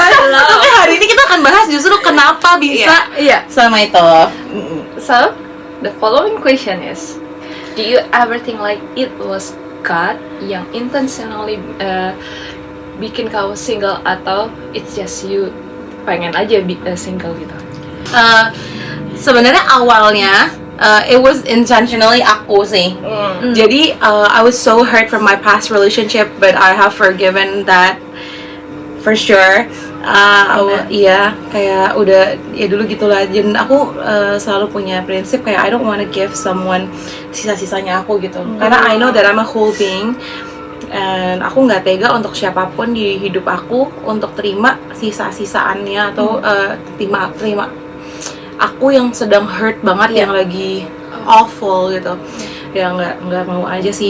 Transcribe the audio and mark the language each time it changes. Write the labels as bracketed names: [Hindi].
[Indonesian] Tapi hari ini kita akan bahas justru kenapa bisa sama itu. [English] So the following question is, do you ever think like it was God yang intentionally [Indonesian] bikin kamu single, atau [English] it's just you [Indonesian] pengen aja single gitu? Sebenarnya awalnya [English] it was intentionally [Indonesian] aku sih. Jadi [English] I was so hurt from my past relationship, but I have forgiven that for sure. [Indonesian] Iya, kayak udah ya dulu gitulah. Dan aku selalu punya prinsip kayak [English] I don't wanna give someone [Indonesian] sisa-sisanya aku gitu. Karena [English] I know that I'm a whole being. [Indonesian] And aku nggak tega untuk siapapun di hidup aku untuk terima sisa-sisaannya atau terima aku yang sedang hurt banget, yang lagi awful gitu, ya nggak mau aja sih.